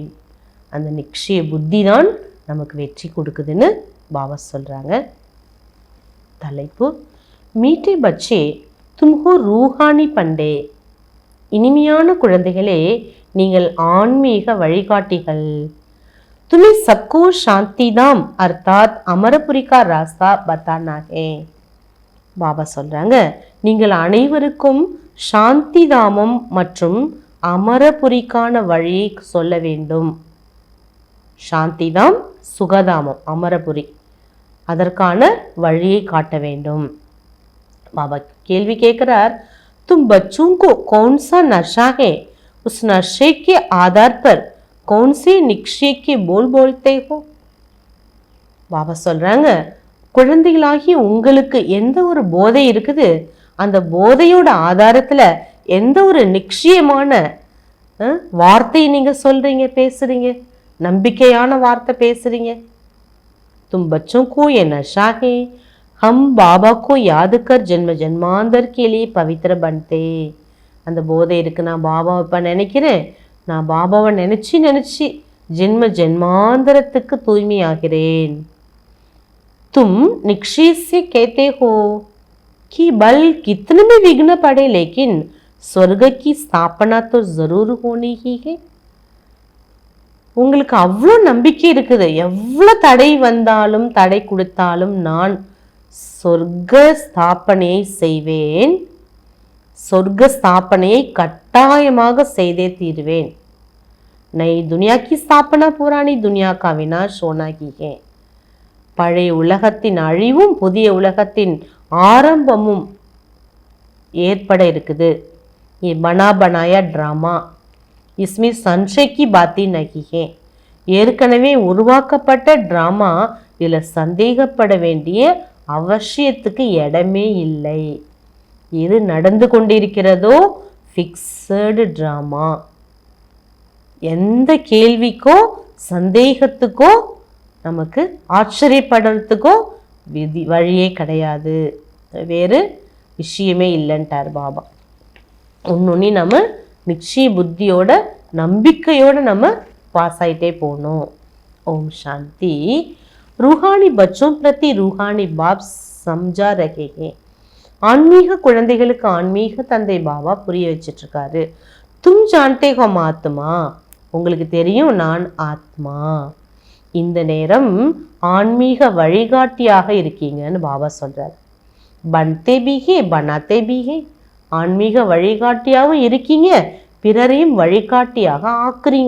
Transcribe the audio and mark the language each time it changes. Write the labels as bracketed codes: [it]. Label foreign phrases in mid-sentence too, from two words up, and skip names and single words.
[ta] அந்த நிச்சய புத்தி தான் நமக்கு வெற்றி கொடுக்குதுன்னு பாபா சொல்கிறாங்க. [hi] தலைப்பு, मीठे बच्चे तुम हो रूहानी पंडे. [ta] இனிமையான குழந்தைகளே, நீங்கள் ஆன்மீக வழிகாட்டிகள். [hi] तुम्हें सबको शांतिधाम अर्थात अमरपुरी का रास्ता बताना है. [ta] பாபா சொல்றாங்க, நீங்கள் அனைவருக்கும் சாந்தி தாமம் மற்றும் அமரபுரிக்கான வழியை சொல்ல வேண்டும். சாந்திதாம் சுகதாமம், அமரபுரி, அதற்கான வழியை காட்ட வேண்டும். பாபா கேள்வி கேட்கிறார், [hi] तुम बच्चों को कौन सा नशा है, उस नशे के आधार पर कौन से निश्चय के बोल बोलते हो. [ta] பாபா சொல்றாங்க, குழந்தைகளாகி உங்களுக்கு எந்த ஒரு போதை இருக்குது, அந்த போதையோட ஆதாரத்துல எந்த ஒரு நிச்சயமான வார்த்தையை நீங்க சொல்றீங்க, பேசுறீங்க, நம்பிக்கையான வார்த்தை பேசுறீங்க. [hi] तुम बच्चों को ये नशा है, हम बाबा को याद कर जन्म जन्मांतर के लिए पवित्र बनते. [ta] அந்த போதை இருக்கு, நான் பாபாவை இப்போ நினைக்கிறேன், நான் பாபாவை நினச்சி நினச்சி ஜென்ம ஜென்மாந்தரத்துக்கு தூய்மையாகிறேன். [hi] तुम निश्चय से कहते हो कि बल कितने भी विघ्न पड़े लेकिन स्वर्ग की स्थापना तो जरूर होनी ही है. [ta] உங்களுக்கு அவ்வளோ நம்பிக்கை இருக்குது, எவ்வளோ தடை வந்தாலும் தடை கொடுத்தாலும் நான் சொர்க்க ஸ்தாபனையை செய்வேன், சொர்க்க ஸ்தாபனையை கட்டாயமாக செய்தே தீர்வேன். [hi] नई दुनिया की स्थापना पुरानी दुनिया का विनाश होना ही है. [ta] பழைய உலகத்தின் அழிவும் புதிய உலகத்தின் ஆரம்பமும் ஏற்பட இருக்குது. [hi] ये बना बनाया ड्रामा, इसमें संशय की बातें नहीं है. [ta] ஏற்கனவே உருவாக்கப்பட்ட டிராமா, இதில் சந்தேகப்பட வேண்டிய அவசியத்துக்கு இடமே இல்லை. எது நடந்து கொண்டிருக்கிறதோ [en] fixed drama. [ta] எந்த கேள்விக்கோ சந்தேகத்துக்கோ நமக்கு ஆச்சரியப்படுறதுக்கோ வழியே கிடையாது, வேறு விஷயமே இல்லைன்ட்டார் பாபா. ஒன்னொன்னி நம்ம நிச்சய புத்தியோட நம்பிக்கையோட நம்ம பாஸ் ஆகிட்டே போகணும். ஓம் சாந்தி. [hi] रूहानी बच्चों प्रति रूहानी बाप समझा रहे हैं. [ta] ஆன்மீக குழந்தைகளுக்கு ஆன்மீக தந்தை பாபா புரிய வச்சிட்டு இருக்காரு. [hi] तुम जानते हो आत्मा, [ta] உங்களுக்கு தெரியும் நான் ஆத்மா. இந்த நேரம் ஆன்மீக வழிகாட்டியாக இருக்கீங்கன்னு பாபா சொல்றாரு. [hi] बनते भी हो बनाते भी हो, [ta] ஆன்மீக வழிகாட்டியாகவும் இருக்கீங்க, பிறரையும் வழிகாட்டியாக ஆக்குறீங்க.